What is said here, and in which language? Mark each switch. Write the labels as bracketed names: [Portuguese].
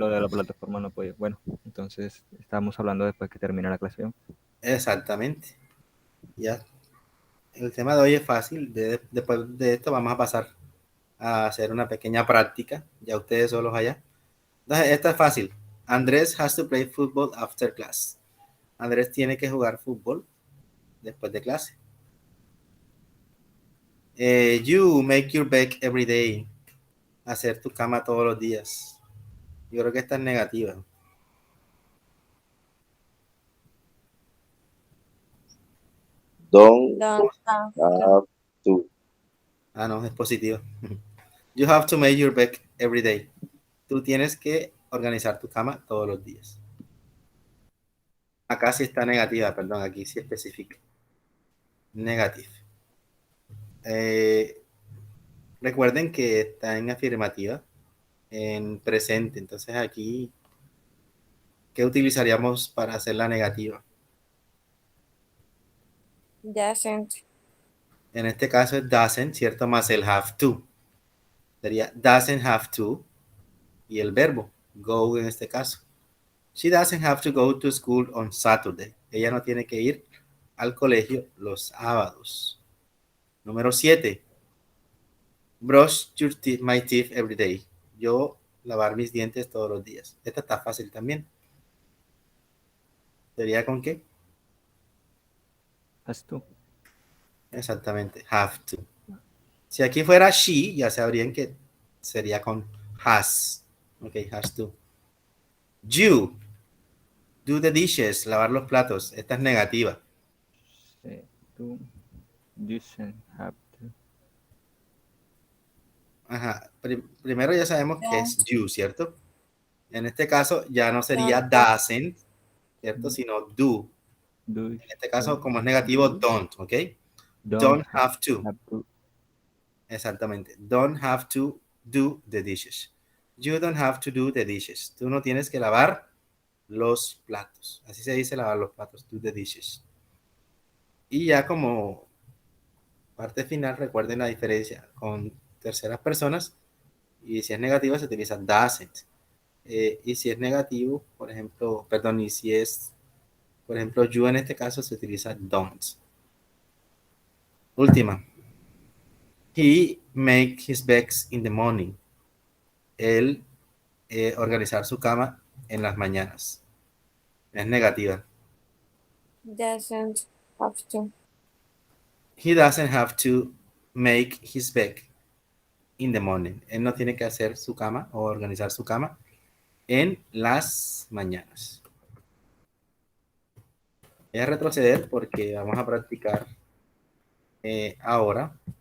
[Spanish] lo de la plataforma no podía. Bueno, entonces estamos hablando después que termine la clase. Exactamente. Ya, el tema de hoy es fácil. Después de esto vamos a pasar a hacer una pequeña práctica, ya ustedes solos allá. Entonces, esta es fácil. [English] Andrés has to play football after class. [Spanish] Andrés tiene que jugar fútbol después de clase. [English] You make your bed every day. [Spanish] Hacer tu cama todos los días. Yo creo que esta es negativa. [English] Don't Don't have to. have to. [Spanish] Ah, no, es positiva. [English] You have to make your bed every day. [Spanish] Tú tienes que organizar tu cama todos los días. Acá sí está negativa, perdón, aquí sí especifica. Negative. Eh, recuerden que está en afirmativa, en presente. Entonces aquí, ¿qué utilizaríamos para hacer la negativa? [English] Doesn't. [Spanish] En este caso es doesn't, ¿cierto? Más el have to. Sería doesn't have to y el verbo go en este caso. [English] She doesn't have to go to school on Saturday. [Spanish] Ella no tiene que ir al colegio los sábados. Número 7. [English] Brush my teeth every day. [Spanish] Yo lavar mis dientes todos los días. Esta está fácil también. ¿Sería con qué? [English] Has to. Exactamente, have to. [Spanish] Si aquí fuera she, ya sabrían que sería con has. [English] Ok, has to. You, do the dishes, [Spanish] lavar los platos. Esta es negativa. [English] To, doesn't have to. [Spanish] Ajá, primero ya sabemos que es you, ¿cierto? En este caso ya no sería doesn't, ¿cierto? Sino do. En este caso, como es negativo, don't, ¿ok? [English] Don't have to. [Spanish] Exactamente. [English] Don't have to do the dishes. You don't have to do the dishes. [Spanish] Tú no tienes que lavar los platos. Así se dice lavar los platos. [English] Do the dishes. [Spanish] Y ya como parte final, recuerden la diferencia con terceras personas. Y si es negativa, se utiliza doesn't. Y si es negativo, por ejemplo, perdón, y si es, por ejemplo, you en este caso, se utiliza don't. Última. [English] He make his beds in the morning. [Spanish] Él organizar su cama en las mañanas. Es negativa. [English] Doesn't have to. He doesn't have to make his bed in the morning. [Spanish] Él no tiene que hacer su cama o organizar su cama en las mañanas. Voy a retroceder porque vamos a practicar ahora.